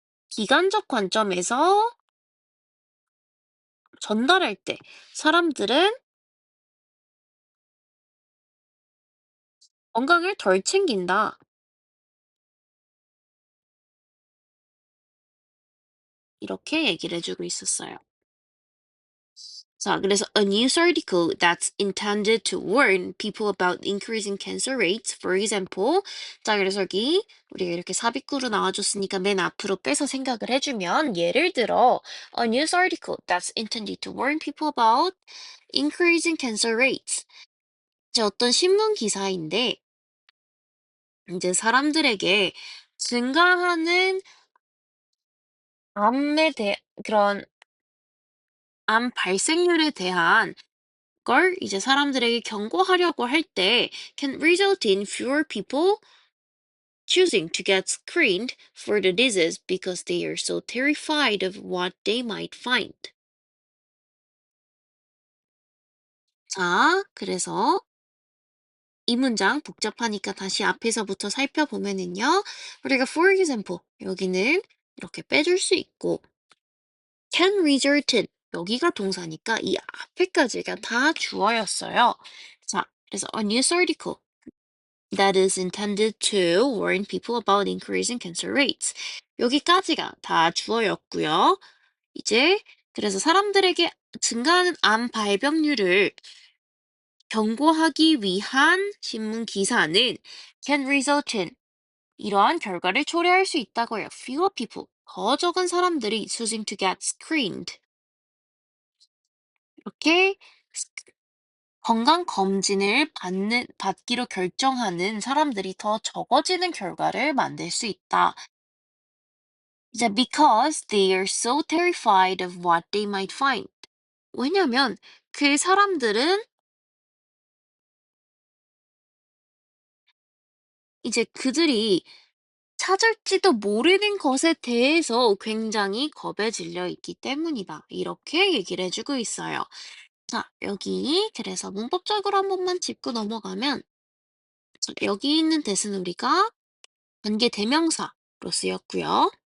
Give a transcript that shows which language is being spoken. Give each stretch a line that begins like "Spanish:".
Korean: 비관적 관점에서 전달할 때 사람들은 건강을 덜 챙긴다. 이렇게 얘기를 해주고 있었어요. 자, 그래서
English: a news article that's intended to warn people about increasing cancer rates, for example.
Korean: 자, 그래서 여기 우리가 이렇게 삽입구로 나와줬으니까 맨 앞으로 빼서 생각을 해주면 예를 들어
English: a news article that's intended to warn people about increasing cancer rates.
Korean: 이제 어떤 신문 기사인데 이제 사람들에게 증가하는 암에 대해 그런 암 발생률에 대한 걸 이제 사람들에게 경고하려고 할 때
English: can result in fewer people choosing to get screened for the disease because they are so terrified of what they might find.
Korean: 자, 그래서 이 문장 복잡하니까 다시 앞에서부터 살펴보면은요. 우리가 for example 여기는 이렇게 빼줄 수 있고 can result in 여기가 동사니까 이 앞에까지가 다 주어였어요. 자, 그래서
English: a news article that is intended to warn people about increasing cancer rates.
Korean: 여기까지가 다 주어였고요. 이제 그래서 사람들에게 증가하는 암 발병률을 경고하기 위한 신문 기사는
English: can result in
Korean: 이러한 결과를 초래할 수 있다고요.
English: Fewer people,
Korean: 더 적은 사람들이
English: choosing to get screened.
Korean: 이렇게 건강 검진을 받기로 결정하는 사람들이 더 적어지는 결과를 만들 수 있다.
English: 이제 because they are so terrified of what they might find.
Korean: 왜냐면 그 사람들은 이제 그들이 찾을지도 모르는 것에 대해서 굉장히 겁에 질려 있기 때문이다. 이렇게 얘기를 해주고 있어요. 자, 여기 그래서 문법적으로 한 번만 짚고 넘어가면 자, 여기 있는 대신 우리가 관계 대명사로 쓰였고요.